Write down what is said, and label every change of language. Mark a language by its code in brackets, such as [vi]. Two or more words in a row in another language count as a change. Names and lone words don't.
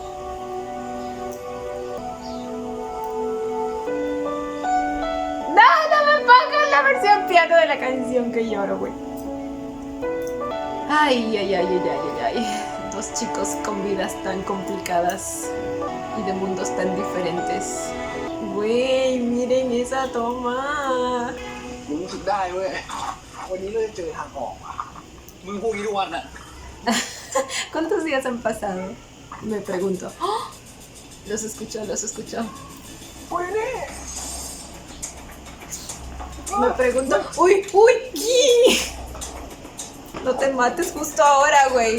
[es] No me pongas la versión piano de la canción que lloro, güey. Ay. Dos chicos con vidas tan complicadas y de mundos tan diferentes. Güey, miren esa toma. [th] มึงรู้สึกได้เว้ย วันนี้เราจะเจอทางออกว่ะมึงพูดอย่างนี้ทุกวันอ่ะ [es] ¿Cuántos días han pasado? Me pregunto. ¡Oh! Los escucho. [th] โอ้ยนี่ [es] Me pregunto. ¡Uy! ¿Qué? No te mates justo ahora, güey.